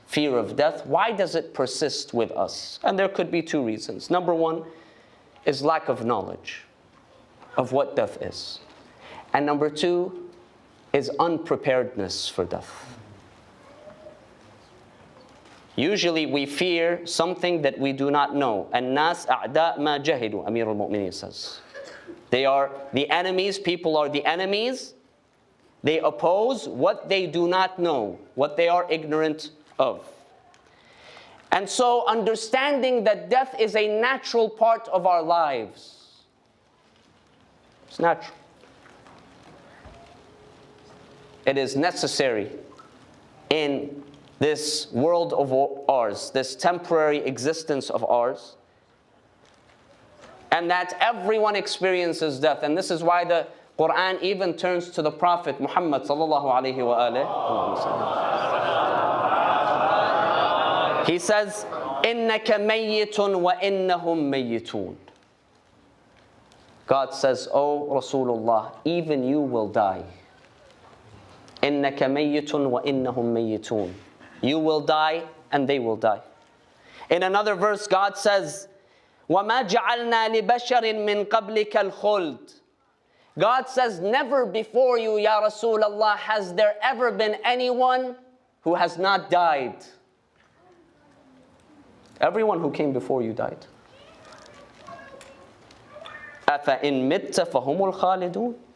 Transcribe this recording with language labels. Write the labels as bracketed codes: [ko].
[en] Fear of death, why does it persist with us? And there could be two reasons. Number one is lack of knowledge of what death is. And number two is unpreparedness for death. Usually we fear something that we do not know. [ar] الناس أعداء ما جهلوا, [en] Amir al-Mu'mineen says. They are the enemies, people are the enemies. They oppose what they do not know, what they are ignorant of. And so understanding that death is a natural part of our lives. It's natural. It is necessary in this world of ours, this temporary existence of ours, and that everyone experiences death. And this is why the Quran even turns to the Prophet Muhammad sallallahu alayhi wa alihi. He says, [ar] إِنَّكَ مَيِّتٌ وَإِنَّهُمْ مَيِّتُونَ. [en] God says, O Rasulullah, even you will die. [ar] إِنَّكَ مَيِّتٌ وَإِنَّهُمْ مَيِّتُونَ. [en] You will die and they will die. In another verse, God says, [ar] وَمَا جَعَلْنَا لِبَشَرٍ مِّن قَبْلِكَ الْخُلْدِ. [en] God says, never before you, Ya Rasulullah, has there ever been anyone who has not died. Everyone who came before you died. [ar] أَفَإِن مِتَّ فَهُمُ الْخَالِدُونَ.